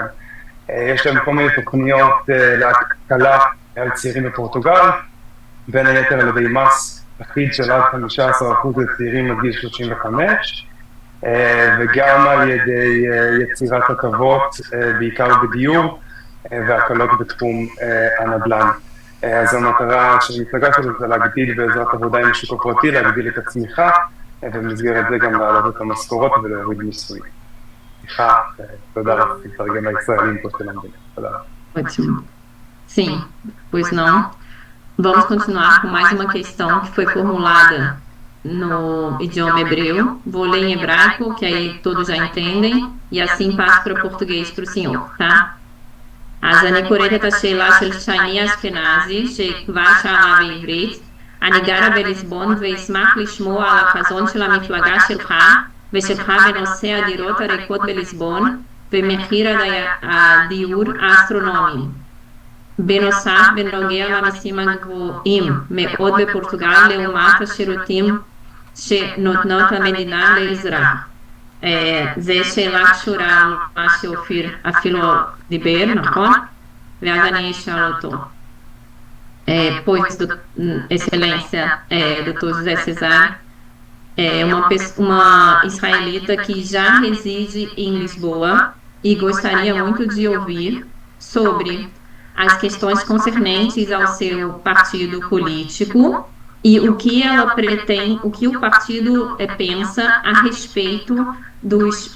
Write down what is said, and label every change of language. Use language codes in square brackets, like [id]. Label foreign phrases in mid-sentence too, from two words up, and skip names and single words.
[he] יש להם כל מיני תוכניות להקלה על צעירים בפורטוגל, בין היתר על ידי מס אחיד של עד 15% לצעירים עד גיל 35, וגם על ידי יצירת הטבות, בעיקר בדיור, והקלות בתחום הנדל"ן. אז המטרה של המפלגה שלו זה להגדיל בעזרת עבודה עם השוק הפרטי, להגדיל את הצמיחה, ובמסגרת זה גם להעלות את המשכורות ולהוריד מיסוי. סליחה, תודה לך, תתרגם לישראלים פה של המדינה. תודה. [pt] Ótimo. Sim, pois não. Vamos continuar com mais uma questão que foi formulada no idioma hebreu. Vou ler em hebraico, que aí todos já entendem, e assim passo para o português para o senhor, tá? [he] אז אני קוראת את השאלה של שני אשכנזי, שכבר שאלה בעברית. אני גרה בליסבון ואשמח לשמוע על החזון של המפלגה שלך ושלך בנושא הדירות הריקות בליסבון ומחיר הדיור האסטרונומי. בנוסף, בנוגע למיסים הגבוהים מאוד בפורטוגל לעומת השירותים שנותנות המדינה לאזרח. זו שאלה קשורה למה שאופיר אפילו דיבר, נכון? ואז אני אשאל אותו. [pt] Pois, excelência, doutor José Cesar, uma israelita que já reside em Lisboa e gostaria muito de ouvir sobre as questões concernentes ao seu partido político e o que ela pretende, o que o partido pensa a respeito dos...